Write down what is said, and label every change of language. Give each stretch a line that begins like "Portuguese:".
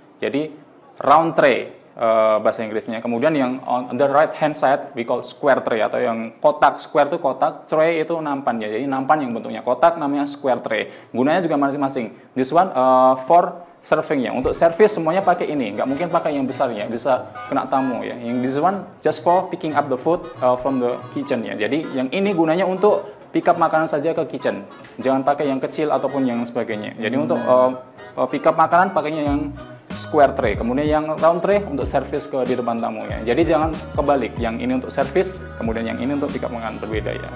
Indonesian: Jadi round tray. Bahasa Inggrisnya. Kemudian yang
English: on the right hand side we call square tray
Indonesian: atau yang kotak. Square itu kotak, tray itu nampan ya. Jadi nampan yang bentuknya kotak namanya square tray. Gunanya juga masing-masing.
English: This one for serving
Indonesian: ya. Untuk service semuanya pakai ini. Nggak mungkin pakai yang besar ya. Bisa kena tamu ya.
English: Yang this one just for picking up the food from the kitchen ya.
Indonesian: Jadi yang ini gunanya untuk pick up makanan saja ke kitchen. Jangan pakai yang kecil ataupun yang sebagainya. Jadi untuk pick up makanan pakainya yang square tray, kemudian yang round tray untuk servis di depan tamu ya. Jadi jangan kebalik, yang ini untuk servis, kemudian yang ini untuk pick up makanan, berbeda ya.